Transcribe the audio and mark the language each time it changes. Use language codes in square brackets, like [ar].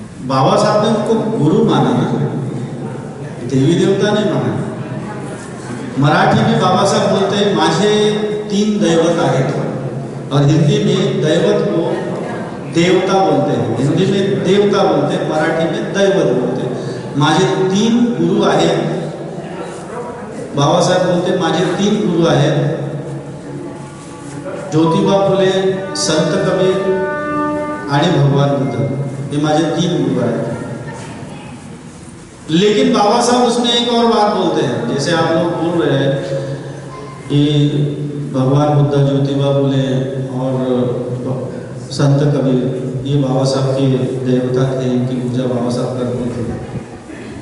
[hi] बाबा साहब ने उनको गुरु माना ना, देवी देवता नहीं माना। मराठी में बाबा साहब बोलते हैं [mr] माझे 3 दैवत आहेत, [hi] और हिंदी में दैवत को देवता बोलते हैं। हिंदी में देवता बोलते हैं, मराठी में दैवत बोलते हैं। [mr] माझे 3 गुरु आहेत, बाबा साहब बोलते माझे 3 गुरु आहेत, ज्योतिबा फुले, संत कबीर आणि भगवान बुद्ध, ये माझे 3 गुरु आहेत। [hi] लेकिन बाबा साहब उसमें एक और बात बोलते हैं, जैसे आप लोग बोल रहे हैं कि भगवान बुद्ध, ज्योतिबा फुले और संत कबीर ये बाबा साहब के देवता थे, इनकी पूजा बाबा साहब करते थे।